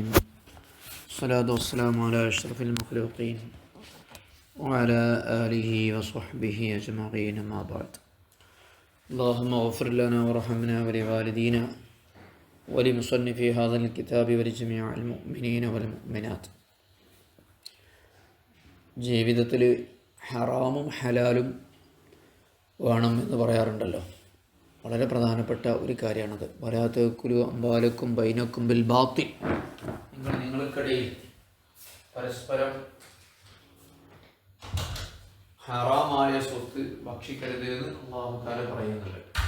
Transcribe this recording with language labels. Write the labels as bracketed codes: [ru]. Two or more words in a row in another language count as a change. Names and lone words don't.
[ar] الصلاة والسلام على أشرف المخلوقين وعلى آله وصحبه أجمعين، ما بعد. اللهم اغفر لنا ورحمنا ولوالدينا ولمصنف هذا الكتاب ولجميع المؤمنين والمؤمنات. [ml] ജീവിതത്തിൽ ഹറാമും ഹലാലും വേണം എന്ന് പറയാറുണ്ടല്ലോ. വളരെ പ്രധാനപ്പെട്ട ഒരു കാര്യമാണത്. [ar] ولا تأكلوا أموالكم بينكم بالباطل. [ml] നിങ്ങൾക്കിടയിൽ പരസ്പരം ഹറാമായ സ്വത്ത് ഭക്ഷിക്കരുത് എന്ന് [ar] الله تعالى [ml] പറയുന്നുണ്ട്.